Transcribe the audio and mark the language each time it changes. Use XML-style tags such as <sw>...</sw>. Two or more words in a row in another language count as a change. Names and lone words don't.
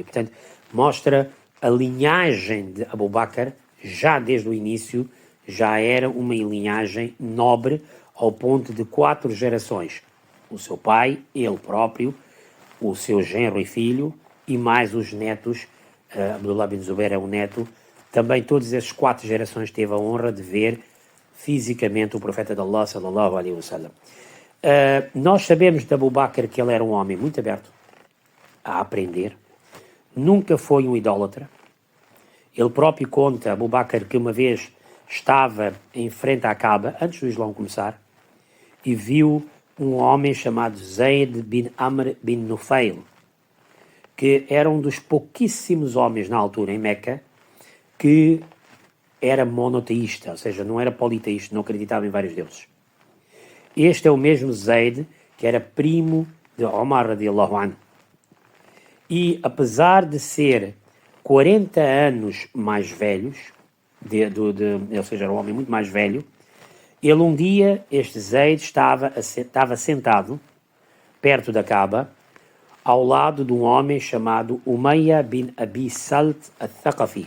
<pt>Portanto, mostra a linhagem de Abu Bakr, já desde o início, já era uma linhagem nobre ao ponto de 4 gerações. O seu pai, ele próprio, o seu genro e filho e mais os netos, Abdullah bin Zubair é um neto, também todas essas 4 gerações teve a honra de ver fisicamente o profeta de Allah,</pt> <ar>صلى الله عليه وسلم.</ar> <pt>Nós sabemos de Abu Bakr que ele era um homem muito aberto a aprender, nunca foi um idólatra. Ele próprio conta, Abu Bakr, que uma vez estava em frente à Kaaba, antes do Islão começar, e viu um homem chamado Zayd bin Amr bin Nufail, que era um dos pouquíssimos homens na altura em Meca que era monoteísta, ou seja, não era politeísta, não acreditava em vários deuses. Este é o mesmo Zayd, que era primo de Omar</pt> <ar>رضي الله عنه.</ar> <pt>E apesar de ser 40 anos mais velhos, ou seja, era um homem muito mais velho, ele um dia, este Zayd, estava sentado perto da Kaaba, ao lado de um homem chamado Umayya bin Abi Salt al-Thaqafi.</pt>